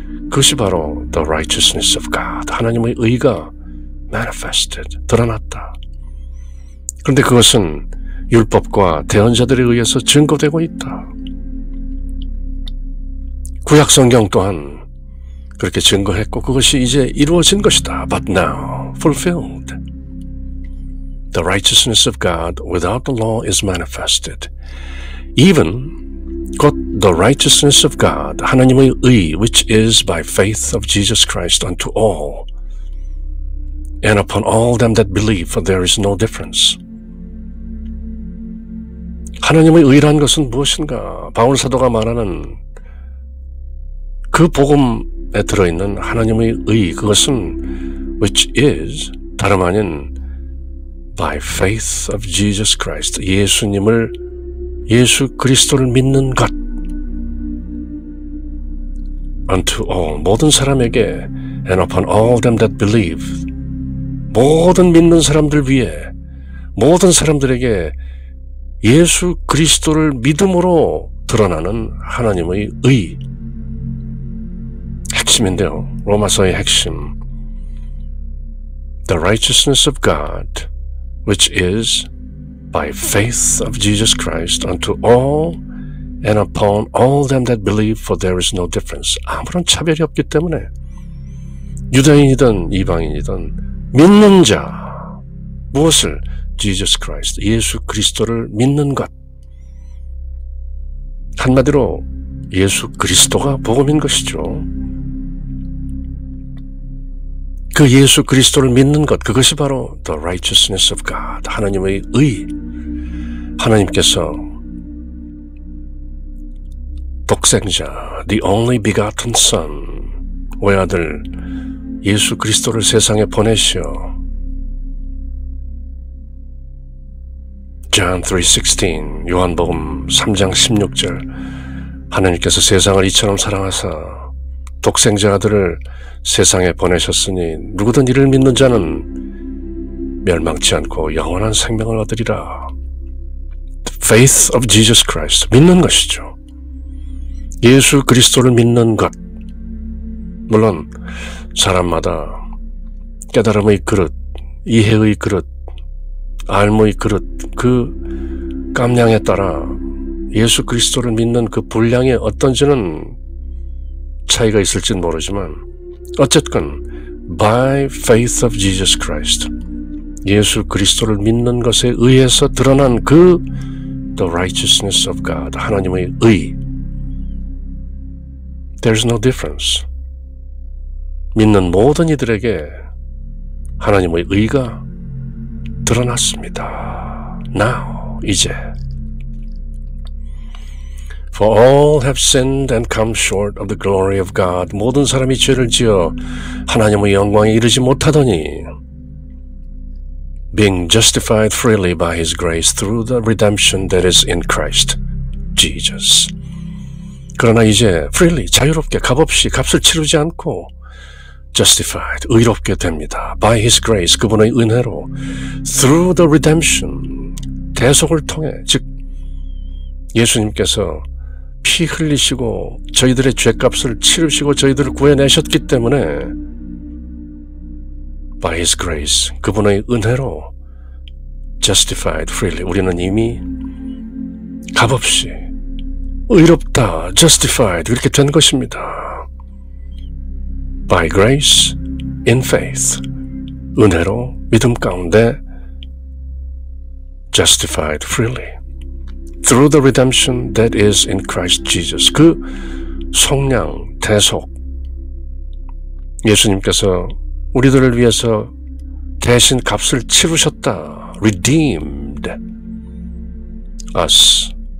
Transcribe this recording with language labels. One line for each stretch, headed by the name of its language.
Korean: 그것이 바로
English: the righteousness of God,
Korean: 하나님의 의가
English: manifested,
Korean: 드러났다. 그런데 그것은 율법과 대언자들에 의해서 증거되고 있다. 구약성경 또한 그렇게 증거했고 그것이 이제 이루어진 것이다.
English: But now fulfilled. The righteousness of God without the law is manifested. even
Korean: 곧
English: the righteousness of God,
Korean: 하나님의 의,
English: which is by faith of Jesus Christ unto all, and upon all them that believe, for there is no difference.
Korean: 하나님의 의라는 것은 무엇인가? 바울 사도가 말하는 그 복음에 들어있는 하나님의 의, 그것은
English: which is
Korean: 다름 아닌
English: by faith of Jesus Christ,
Korean: 예수 그리스도를 믿는 것,
English: unto all,
Korean: 모든 사람에게,
English: and upon all them that believe,
Korean: 모든 믿는 사람들 위에, 모든 사람들에게 예수 그리스도를 믿음으로 드러나는 하나님의 의, 핵심인데요. 로마서의 핵심,
English: the righteousness of God, which is by faith of Jesus Christ unto all and upon all them that believe, for there is no difference.
Korean: 아무런 차별이 없기 때문에 유대인이든 이방인이든 믿는 자, 무엇을? Jesus Christ, 예수 그리스도를 믿는 것. 한마디로 예수 그리스도가 복음인 것이죠. 그 예수 그리스도를 믿는 것, 그것이 바로
English: the righteousness of God,
Korean: 하나님의 의. 하나님께서 독생자,
English: the only begotten son,
Korean: 외아들 예수 그리스도를 세상에 보내시어 John 3:16, 요한복음 3장 16절, 하나님께서 세상을 이처럼 사랑하사 독생자 아들을 세상에 보내셨으니 누구든 이를 믿는 자는 멸망치 않고 영원한 생명을 얻으리라.
English: Faith of Jesus Christ,
Korean: 믿는 것이죠. 예수 그리스도를 믿는 것. 물론 사람마다 깨달음의 그릇, 이해의 그릇, 알무의 그릇, 그 깜냥에 따라 예수 그리스도를 믿는 그 분량이 어떤지는 차이가 있을지는 모르지만 어쨌건
English: by faith of Jesus Christ,
Korean: 예수 그리스도를 믿는 것에 의해서 드러난 그
English: the righteousness of God,
Korean: 하나님의 의,
English: there's no difference.
Korean: 믿는 모든 이들에게 하나님의 의가 드러났습니다.
English: Now,
Korean: 이제.
English: For all have sinned and come short of the glory of God.
Korean: 모든 사람이 죄를 지어 하나님의 영광에 이르지 못하더니
English: being justified freely by His grace through the redemption that is in Christ Jesus.
Korean: 그러나 이제
English: freely,
Korean: 자유롭게, 값없이, 값을 치르지 않고
English: justified,
Korean: 의롭게 됩니다.
English: By His grace,
Korean: 그분의 은혜로
English: through the redemption,
Korean: 대속을 통해, 즉 예수님께서 피 흘리시고 저희들의 죄값을 치르시고 저희들을 구해내셨기 때문에 by His grace, 그분의 은혜로
English: justified freely,
Korean: 우리는 이미 값없이 의롭다, justified, 이렇게 된 것입니다.
English: by grace, in faith,
Korean: 은혜로 믿음 가운데
English: justified freely through the redemption that is in Christ Jesus.
Korean: 그 속량, 대속, 예수님께서 우리들을 위해서 대신 값을 치르셨다.
English: redeemed us.